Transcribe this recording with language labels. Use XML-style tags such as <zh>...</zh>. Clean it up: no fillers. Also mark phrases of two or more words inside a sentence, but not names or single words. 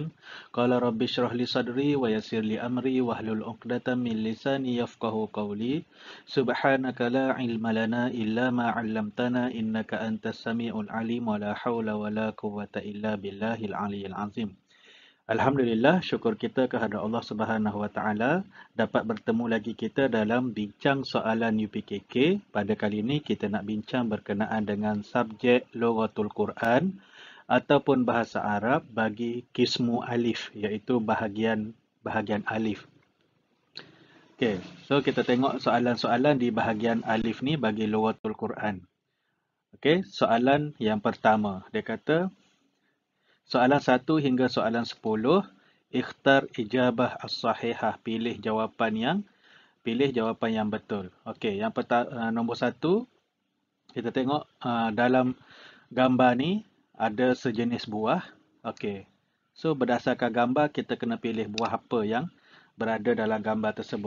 <ar>قال رب اشرح لي صدري ويسر لي أمري واحلل عقدة من لساني يفقهوا قولي. سبحانك لا علم لنا إلا ما علمتنا إنك أنت السميع العليم ولا حول ولا قوة إلا بالله العلي العظيم.</ar> <ms>Alhamdulillah, syukur kita kehadrat</ms> <ar>الله سبحانه وتعالى</ar> <ms>dapat bertemu lagi kita dalam bincang soalan UPKK. Pada kali ini kita nak bincang berkenaan dengan subjek Lughatul Quran ataupun bahasa Arab bagi</ms> <ar>قسم ألف,</ar> <ms>iaitu bahagian alif. Okey, so kita tengok soalan-soalan di bahagian alif ni bagi Lughatul Quran. Okey, soalan yang pertama, dia kata soalan 1 hingga soalan 10,</ms> <ar>اختر إجابة الصحيحة,</ar> <ms>pilih jawapan yang betul. Okey, yang pertama, nombor 1, kita tengok dalam gambar ni ada sejenis buah. Okey. So berdasarkan gambar kita kena pilih buah apa yang berada dalam gambar tersebut.</ms>